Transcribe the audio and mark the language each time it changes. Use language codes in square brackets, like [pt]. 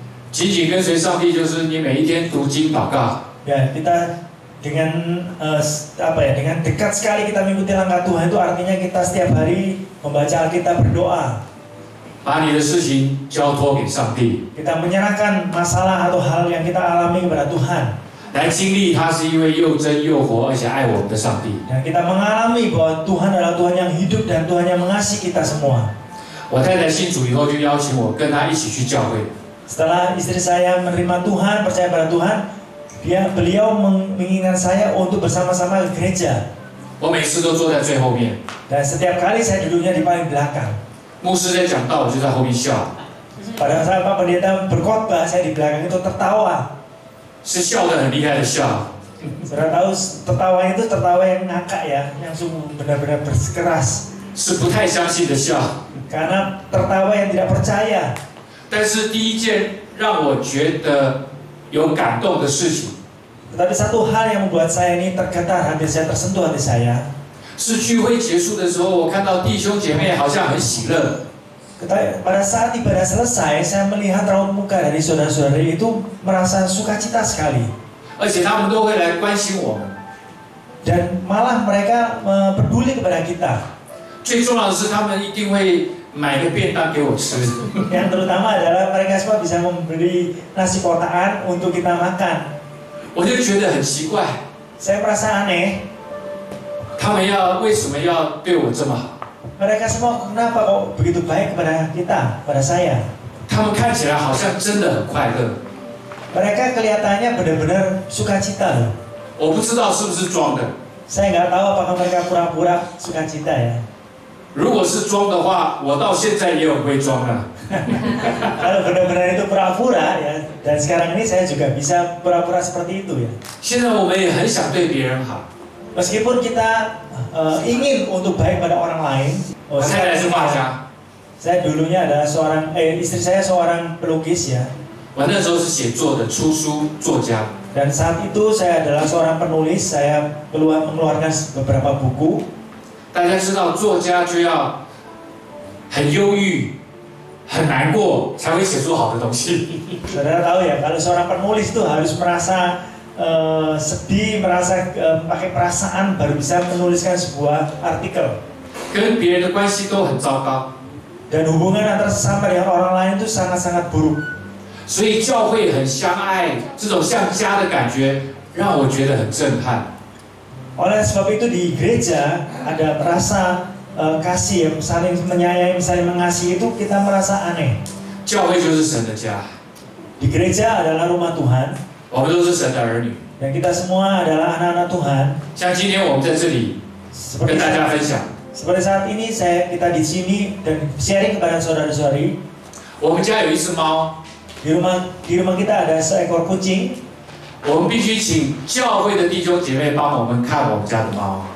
[zh] 紧紧跟随上帝就是你每一天读经祷告， [id] Ya kita dengan dengan dekat sekali kita mengikuti langkah Tuhan itu artinya kita setiap hari membaca Alkitab, berdoa. [zh] 把你的事情交托给上帝， [id] Kita menyerahkan masalah atau hal yang kita alami kepada Tuhan. [zh] 来经历他是一位又真又活而且爱我们的上帝。 [id] Dan kita mengalami bahwa Tuhan adalah Tuhan yang hidup dan Tuhan yang mengasihi kita semua. [zh] 我太太信主以后就邀请我跟她一起去教会， [id] Setelah istri saya menerima Tuhan, percaya pada Tuhan, beliau menginginkan saya untuk bersama-sama ke gereja. [zh] 我每次都坐在最后面， [id] Dan setiap kali saya duduknya di paling belakang. [zh] 牧师在讲道，我就在后面笑， [id] Pada saat Pak Pendeta berkhotbah, saya di belakang itu tertawa. [zh] 是笑得很厉害的笑。 [id] Saudara tahu tertawa itu tertawa yang ngakak ya, yang sungguh benar-benar bersikeras. [zh] 是不太相信的笑， [id] Karena tertawa yang tidak percaya. [zh] 但是第一件让我觉得有感动的事情， [id] Tetapi satu hal yang membuat saya ini tergetar, hati saya tersentuh hati saya. [zh] 是聚会结束的时候，我看到弟兄姐妹好像很喜乐， [id] Pada saat ibadah selesai, saya melihat raut muka dari saudara-saudari itu merasa sukacita sekali. [zh] 而且他们都会来关心我们。 [id] Dan malah mereka peduli kepada kita. [zh] 最重要的是，他们一定会买个便当给我吃。 [id] Yang terutama adalah mereka semua bisa memberi nasi kotaan untuk kita makan. [zh] 我就觉得很奇怪， [id] Saya merasa aneh. [zh] 他们为什么要对我这么好？ [id] Mereka semua kenapa kok begitu baik kepada kita, pada saya? [zh] 他们看起来好像真的很快乐。 [id] Mereka kelihatannya benar-benar sukacita loh. [zh] 我不知道是不是装的。 [id] Saya nggak tahu apakah mereka pura-pura sukacita ya. [zh] 如果是装的话，我到现在也很会装啊。 [id] Kalau benar-benar itu pura-pura ya, dan sekarang ini saya juga bisa pura-pura seperti itu ya. [zh] 现在我们也很想对别人好。 [id] Meskipun kita ingin untuk baik pada orang lain. [zh] 我太太是画家， [id] Saya dulunya adalah istri saya seorang pelukis ya. [zh] 我那时候是写作的，出书作家。 [id] Dan saat itu saya adalah seorang penulis, saya mengeluarkan beberapa buku. [zh] 大家知道，作家就要很忧郁、很难过，才会写出好的东西。 [id] Saudara tahu ya, kalau seorang penulis itu harus merasa sedih, merasa pakai perasaan baru bisa menuliskan sebuah artikel. [zh] 跟别人的关系都很糟糕， [id] Dan hubungan antara sesama dengan orang lain itu sangat-sangat buruk. [zh] 所以教会很相爱，这种像家的感觉让我觉得很震撼。 [id] Oleh sebab itu di gereja ada merasa kasih, saling menyayangi, saling mengasihi itu kita merasa aneh. [zh] 教会就是神的家， [id] Di gereja adalah rumah Tuhan [zh] 我们都是神的儿女。 [id] dan kita semua adalah anak-anak Tuhan. [zh] 像今天我们在这里跟大家分享， [id] Seperti saat ini kita di sini dan sharing kepada saudara-saudari. [zh] 我们家有一只猫， [id] Di rumah kita ada seekor kucing. [zh] 我们必须请教会的弟兄姐妹帮我们看我们家的猫。